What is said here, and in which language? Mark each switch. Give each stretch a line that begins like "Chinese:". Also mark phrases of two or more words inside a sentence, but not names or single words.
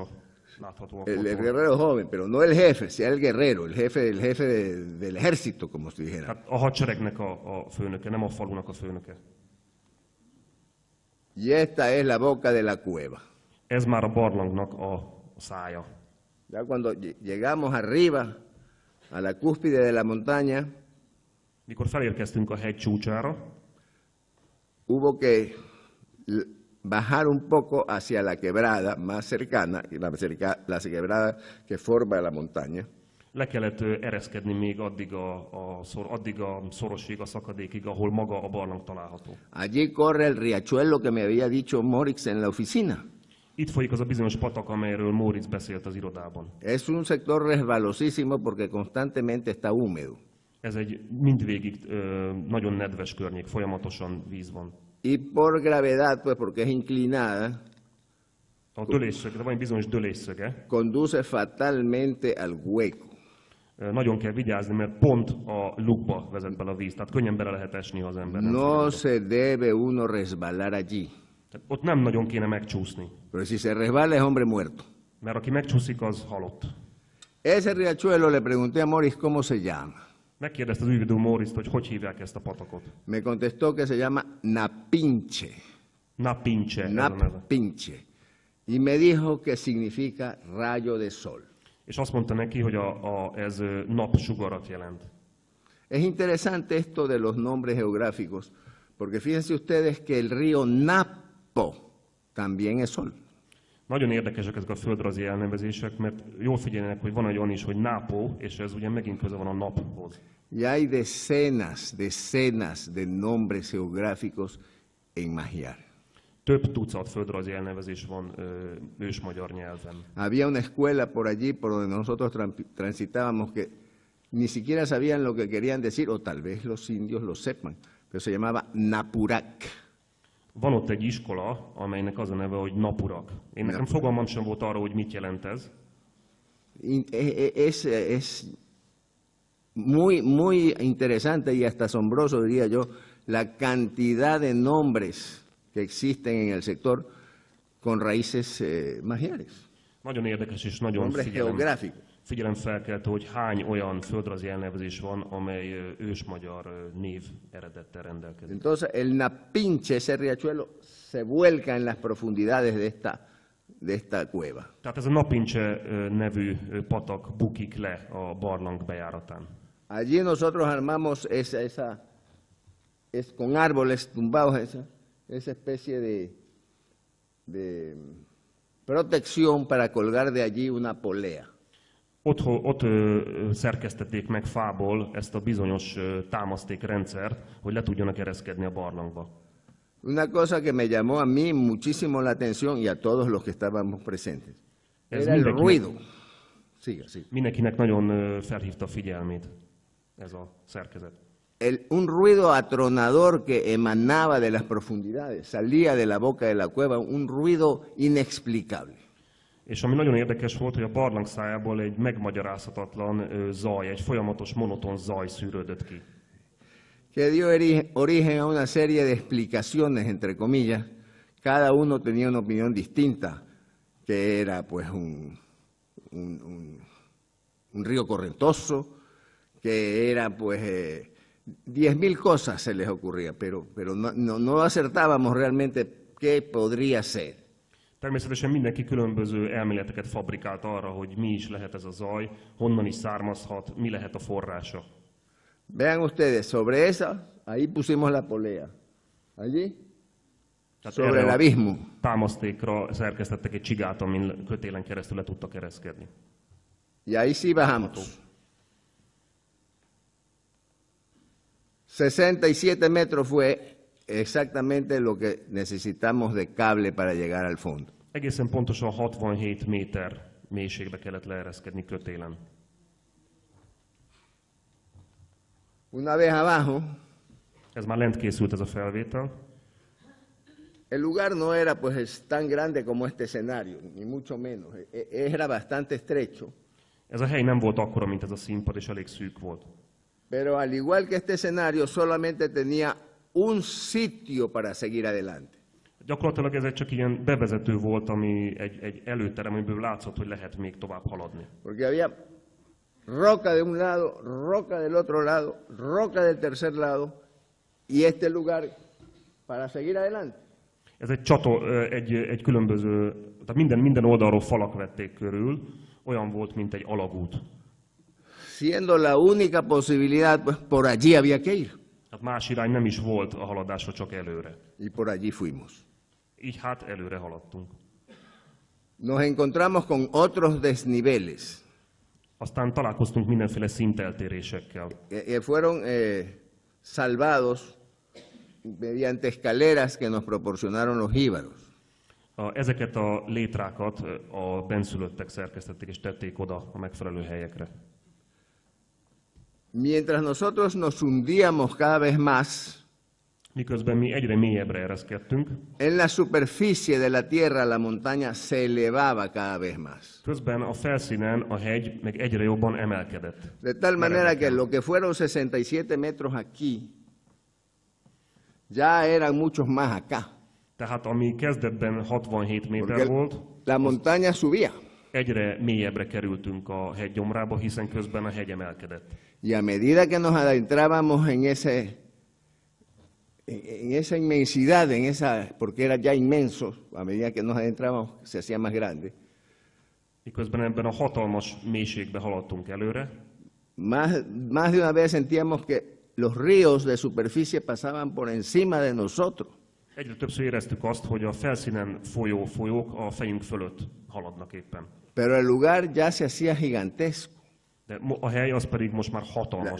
Spanish: El guerrero joven, pero no el jefe, sea el guerrero, el jefe del ejército, como si dijera.
Hungarian: Hát a hadseregnek a főnöke, nem a falunak a főnöke.
Spanish: Y esta es la boca de la cueva.
Hungarian: Ez már a barlangnak a szája.
Spanish: Ya cuando llegamos arriba, a la cúspide de la montaña,
Hungarian: mikor felérkeztünk a hegy csúcsára,
Spanish: hubo que bajar un poco hacia la quebrada más cercana, la quebrada que forma la montaña.
Hungarian: Le kellett ereszkedni még addig a szorosig, a szakadékig, ahol maga a barlang található.
Spanish: Allí corre el riachuelo que me había dicho Morix en la oficina.
Hungarian: Itt folyik az a bizonyos patak, amelyről Moritz beszélt az irodában.
Spanish: Es un sector resbalosísimo porque constantemente está húmedo.
Hungarian: Ez egy mindvégig nagyon nedves környék, folyamatosan víz van.
Spanish: Y por gravedad, pues porque es inclinada,
Hungarian: a dölésszöge, de van egy bizonyos dölésszöge,
Spanish: conduce fatalmente al hueco.
Hungarian: Nagyon kell vigyázni, mert pont a lukba vezet bele a víz, tehát könnyen bele lehet esni, ha az ember nem
Spanish: No se debe uno resbalar allí.
Hungarian: Tehát ott nem nagyon kéne megcsúszni.
Spanish: Pero si se resbala es hombre muerto.
Hungarian: Mert aki megcsúszik, az halott.
Spanish: Ese riachuelo le pregunté a Morix cómo se llama.
Hungarian: Megkérdezte az ügyvédő Moritzt, hogy hívják ezt a patakot.
Spanish: Me contestó que se llama Napinche. Napinche. Napinche. Y me dijo que significa rayo de sol.
Hungarian: És azt mondta neki, hogy ez napsugarat jelent.
Spanish: Es interesante esto de los nombres geográficos, porque fíjense ustedes que el río Napo también es sol.
Hungarian: Nagyon érdekesek ezek a földrajzi elnevezések, mert jól figyeljenek, hogy van egy olyan is, hogy Napo, és ez ugye megint köze van a naphoz.
Spanish: Y hay decenas de nombres geográficos en Magyar.
Hungarian: Több tucat földrajzi elnevezés van ősmagyar nyelven.
Spanish: Había una escuela por allí, por donde nosotros transitábamos, que ni siquiera sabían lo que querían decir, o tal vez los indios lo sepan, pero se llamaba Napurac.
Hungarian: Van ott egy iskola, amelynek az a neve, hogy Napurak. Én nekem fogalmam sem volt arra, hogy mit jelent ez.
Spanish: Es muy interesante y hasta asombroso, diría yo, la cantidad de nombres que existen en el sector con raíces magiares.
Hungarian: Nagyon érdekes és nagyon figyelemfelkeltő, hogy hány olyan földrajzi elnevezés van, amely ősmagyar név eredettel rendelkezik.
Spanish: Entonces el Napinche, ese riachuelo, se vuelca en las profundidades de esta cueva.
Hungarian: Tehát ez a Napincse nevű patak bukik le a barlang bejáratán.
Spanish: Allí nosotros armamos con árboles tumbados esa especie de protección para colgar de allí una polea.
Hungarian: Ott szerkesztették meg fából ezt a bizonyos támasztékrendszert, hogy le tudjanak ereszkedni a barlangba.
Spanish: Una cosa que me llamó a mí muchísimo la atención y a todos los que estábamos presentes. Era el ruido. Siga.
Hungarian: Mindenkinek nagyon felhívta a figyelmét ez a szerkezet.
Spanish: Un ruido atronador que emanaba de las profundidades, salía de la boca de la cueva, un ruido inexplicable.
Hungarian: És ami nagyon érdekes volt, hogy a barlang szájából egy megmagyarázhatatlan zaj, egy folyamatos monoton zaj szűrődött ki.
Spanish: Que dio origen a una serie de explicaciones, entre comillas. Cada uno tenía una opinión distinta, que era pues un río correntoso, que era pues 10.000 cosas se les ocurría, pero no acertábamos realmente qué podría ser.
Hungarian: Természetesen mindenki különböző elméleteket fabrikált arra, hogy mi is lehet ez a zaj, honnan is származhat, mi lehet a forrása.
Spanish: Vean ustedes, sobre esa, ahí pusimos la polea. Allí, sobre el abismo.
Hungarian: Támasztékra szerkesztettek egy csigát, amin kötélen keresztül le tudtak ereszkedni.
Spanish: Y ahí sí bajamos. 67 metros fue exactamente lo que necesitamos de cable para llegar al fondo.
Hungarian: Egészen pontosan 67 méter mélységbe kellett leereszkedni kötélen.
Spanish: Una vez abajo,
Hungarian: ez már lent készült ez a felvétel.
Spanish: El lugar no era pues tan grande como este escenario, ni mucho menos. Era bastante estrecho.
Hungarian: Ez a hely nem volt akkora, mint ez a színpad, és elég szűk volt.
Spanish: Pero al igual que este escenario, solamente tenía un sitio para seguir adelante.
Hungarian: Gyakorlatilag ez csak ilyen bevezető volt, ami egy előterem, amiből látszott, hogy lehet még tovább haladni.
Spanish: Porque había roca de un lado, roca del otro lado, roca del tercer lado, y este lugar para seguir adelante.
Hungarian: Ez egy különböző, tehát minden oldalról falak vették körül, olyan volt, mint egy alagút.
Spanish: Siendo la única posibilidad, pues por allí había que ir.
Hungarian: Hát más irány nem is volt a haladásra, csak előre.
Spanish: Y por allí fuimos.
Hungarian: Így hát előre haladtunk.
Spanish: Nos encontramos con otros desniveles.
Hungarian: Aztán találkoztunk mindenféle szinteltérésekkel.
Spanish: Fueron salvados mediante escaleras que nos proporcionaron los jíbaros.
Hungarian: Ezeket a létrákat a benszülöttek szerkesztették és tették oda a megfelelő helyekre.
Spanish: Mientras nosotros nos hundíamos cada vez más,
Hungarian: miközben mi egyre mélyebbre ereszkedtünk,
Spanish: en la superficie de la tierra la montaña se elevaba cada vez más.
Hungarian: Közben a felszínen a hegy meg egyre jobban emelkedett.
Spanish: De tal manera que lo que fueron 67 metros aquí, ya eran muchos más acá.
Hungarian: Tehát ami kezdetben 67 méter volt,
Spanish: la montaña subía.
Hungarian: Egyre mélyebbre kerültünk a hegy gyomrába, hiszen közben a hegy emelkedett.
Spanish: Y a medida que nos adentrábamos en esa inmensidad, porque era ya inmenso, a medida que nos adentrábamos se hacía más grande.
Hungarian: Miközben ebben a hatalmas mélységbe haladtunk előre.
Spanish: Más de una vez sentíamos que los ríos de superficie pasaban por encima de nosotros.
Hungarian: Egyre többször éreztük azt, hogy a felszínen folyó folyók a fejünk fölött haladnak éppen.
Spanish: Pero el lugar ya se hacía gigantesco.
Hungarian: De a hely az pedig most már hatalmas.